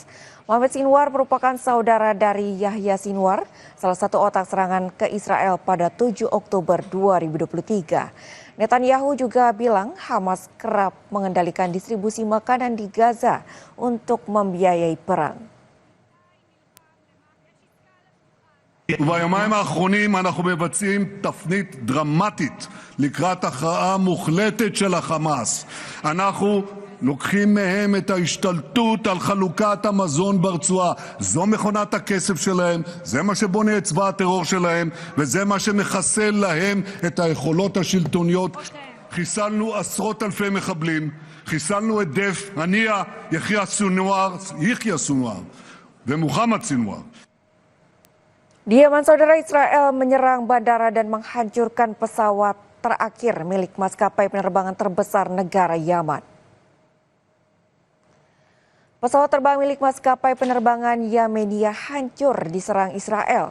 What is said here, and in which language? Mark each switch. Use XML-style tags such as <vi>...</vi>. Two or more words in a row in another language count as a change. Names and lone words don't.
<id>Mohammed Sinwar merupakan saudara dari Yahya Sinwar, salah satu otak serangan ke Israel pada 7 Oktober 2023. Netanyahu juga bilang Hamas kerap mengendalikan distribusi makanan di Gaza untuk membiayai perang.</id> <he>וביומיים האחרונים אנחנו מבצעים תפנית דרמטית לקראת הכרעה מוחלטת של החמאס. אנחנו לוקחים מהם את ההשתלטות על חלוקת המזון ברצועה. זו מכונת הכסף שלהם, זה מה שבונה את צבא הטרור שלהם, וזה מה שמחסל להם את היכולות השלטוניות. חיסלנו עשרות אלפי מחבלים, חיסלנו את דף, הנייה, יחיא סנוואר ומוחמד סנוואר.</he> <id>Di Yaman, saudara, Israel menyerang bandara dan menghancurkan pesawat terakhir milik maskapai penerbangan terbesar negara Yaman. Pesawat terbang milik maskapai penerbangan Yamenia hancur diserang Israel.</id>